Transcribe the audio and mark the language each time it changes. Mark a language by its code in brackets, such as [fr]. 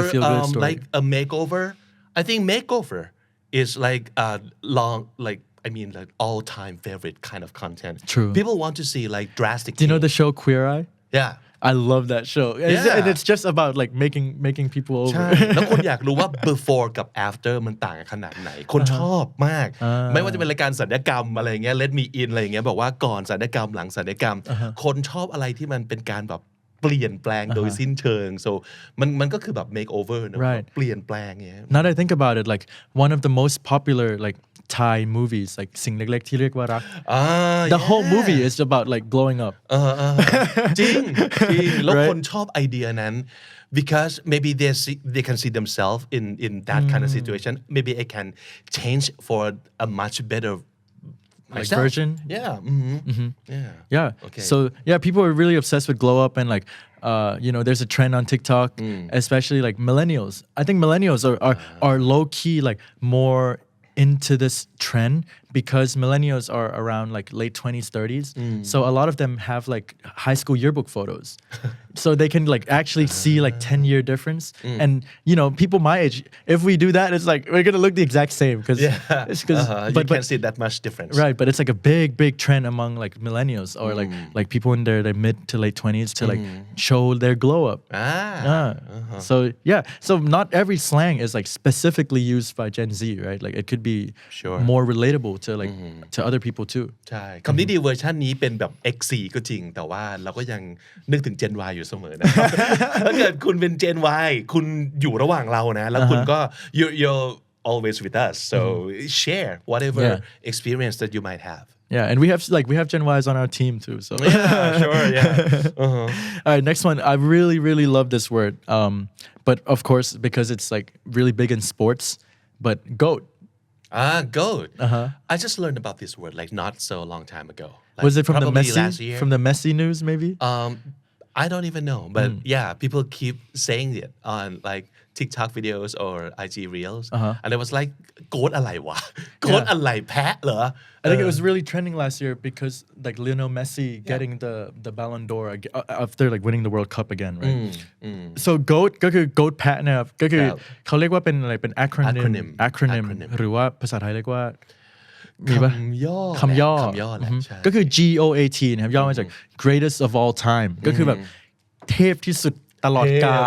[en] a feel-good story. like a makeover. I think makeover is like a like all-time favorite kind of content. True. People want to see like drastic. Do you know the show Queer Eye? Yeah. I love that show. Yeah. And it's just about like making people over. [th] ใช่ แล้วคนอยากรู้ว่า before กับ after มันต่างกันขนาดไหน คนชอบมาก ไม่ว่าจะเป็นรายการศัลยกรรมอะไรเงี้ย Let Me In อะไรเงี้ยบอกว่าก่อนศัลยกรรมหลังศัลยกรรม คนชอบอะไรที่มันเป็นการแบบเปลี่ยนแปลงโดยสิ้นเชิง so มันก็คือแบบ makeover เนอะ [en] Right. [th] เปลี่ยนแปลงเงี้ย [en] Now that I think about it, like one of the most popular like Thai movies, like สิ่งเล็กๆที่เรียกว่ารัก the whole movie is about like glowing up. [th] จริงแล้วคนชอบไอเดียนั้น [en] because maybe they can see themselves in that kind of situation. Maybe I can change for a much better myself. version? Yeah. Yeah. Okay. So yeah, people are really obsessed with glow up and like there's a trend on TikTok, especially like millennials. I think millennials are low key like more into this trend because millennials are around like late 20s 30s, so a lot of them have like high school yearbook photos. So they can like actually see like 10-year difference. And people my age, if we do that, it's like we're gonna look the exact same because You can't see that much difference. Right, but it's like a big trend among like millennials or like people in their mid to late 20s to like show their glow up. So yeah, so not every slang is like specifically used by Gen Z, right? Like it could be more relatable to like to other people too. [th] ใช่คำนี้ดีเวอร์ชันนี้เป็นแบบ XZ ก็จริงแต่ว่าเราก็ยังนึกถึง Gen Y อยู่เสมอนะ ถ้าเกิดคุณเป็น Gen Y คุณอยู่ระหว่างเรานะแล้วคุณก็ [en] you're always with us so share whatever experience that you might have. Yeah, and we have Gen Ys on our team too. So Yeah, sure, yeah. All right, next one. I really love this word. But of course because it's like really big in sports, but GOAT. GOAT. I just learned about this word like not so long time ago. Like, Was it from the probably last year. From the Messi news maybe? I don't even know, but yeah, people keep saying it on like TikTok videos or IG reels, and it was like [th] โกดอะไรวะ โกดอะไรแพะเหรอ [en] I think it was really trending last year because like Lionel Messi getting the Ballon d'Or after like winning the World Cup again, right? [th] So GOAT ก็คือ GOAT แพะนะครับก็คือเขาเรียกว่าเป็นอะไรเป็น acronym หรือว่าภาษาไทยเรียกว่ามีปะคำย่อ แหละใช่ ก็คือ GOAT นะครับย่อมาจาก [en] greatest of all time [th] ก็คือแบบเทพที่สุดตลอดกาล